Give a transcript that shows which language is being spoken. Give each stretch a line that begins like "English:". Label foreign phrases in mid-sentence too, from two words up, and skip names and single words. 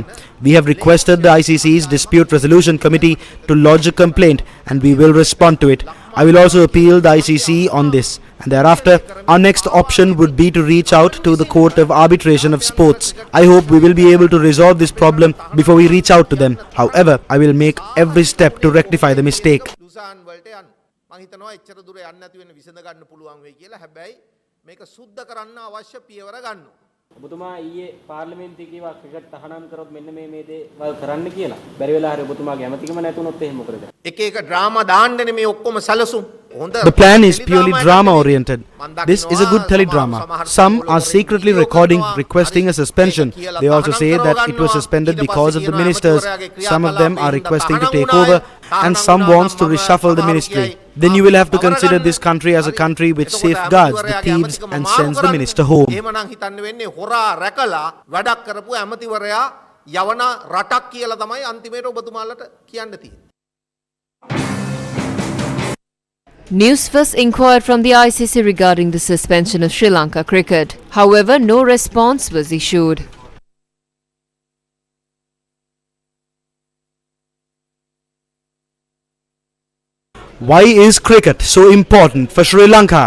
English: We have requested the ICC's Dispute Resolution Committee to lodge a complaint and we will respond to it. I will also appeal the ICC on this, and thereafter our next option would be to reach out to the Court of Arbitration of Sports. I hope we will be able to resolve this problem before we reach out to them. However, I will make every step to rectify the mistake.
Sinhala: දුසාන් වලට යන්න. මම හිතනවා එච්චර දුර යන්න නැති වෙන විසඳ ගන්න පුළුවන් වෙයි කියලා. හැබැයි මේක සුද්ධ කරන්න අවශ්‍ය පියවර ගන්නවා. ඔබතුමා ඊයේ පාර්ලිමේන්තුවේ කිව්වා ක්‍රිකට් තහනම් කරොත් මෙන්න මේ දේවල් කරන්න කියලා. බැරි වෙලා හරි ඔබතුමාගේ ඇමතිකම නැතුනොත් එහෙම මොකද? එක එක ඩ්‍රාමා දාන්නනේ මේ ඔක්කොම සැලසුම්.
English: The plan is purely drama oriented. This is a good teledrama. Some are secretly recording requesting a suspension. They also say that it was suspended because of the ministers. Some of them are requesting to take over and some wants to reshuffle the ministry. Then you will have to consider this country as a country which safeguards the thieves and sends the minister home.
Sinhala: එහෙමනම් හිතන්න වෙන්නේ හොරා රැකලා වැඩක් කරපු ඇමතිවරයා යවන රටක් කියලා තමයි අන්තිමේට ඔබතුමාලට කියන්න තියෙන්නේ.
English: Newsfirst inquired from the ICC regarding the suspension of Sri Lanka cricket. However, no response was issued. Why is cricket so important for Sri Lanka?